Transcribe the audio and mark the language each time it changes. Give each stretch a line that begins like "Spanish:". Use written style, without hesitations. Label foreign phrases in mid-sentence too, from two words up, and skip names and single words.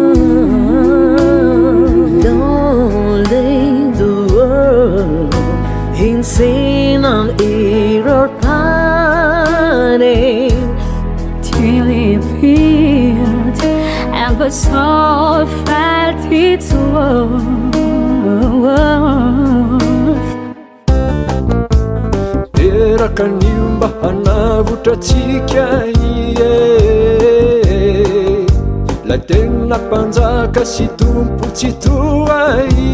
English: Don't leave the world insane on error pining Till it appeared and the soul felt its worth.
Malagasy: Teraka mba hanavotratsika la tena mpanjaka sy tompo tsy toa